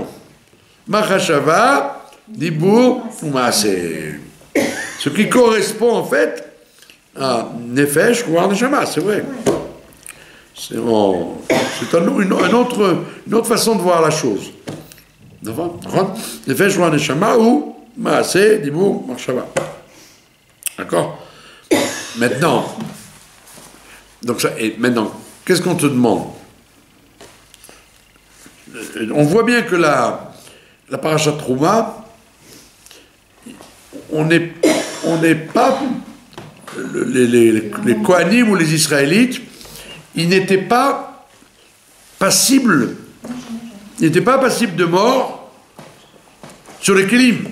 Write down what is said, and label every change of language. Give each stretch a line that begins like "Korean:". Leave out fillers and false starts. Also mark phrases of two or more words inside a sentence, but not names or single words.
Hebrew: מחשבה, דיבור, ou maaseh.
French: Ce qui correspond en fait à nefesh ou à neshama, c'est vrai. C'est une autre façon de voir la chose.
Hebrew: Nefesh ou neshama ou מעשה, דיבור, מחשבה.
French: D'accord? Maintenant, qu'est-ce qu'on te demande? On voit bien que la
Hebrew: פרשת תרומה,
French: on n'est pas les Kohanim ou les Israélites, ils n'étaient pas passibles de mort sur les Kélim.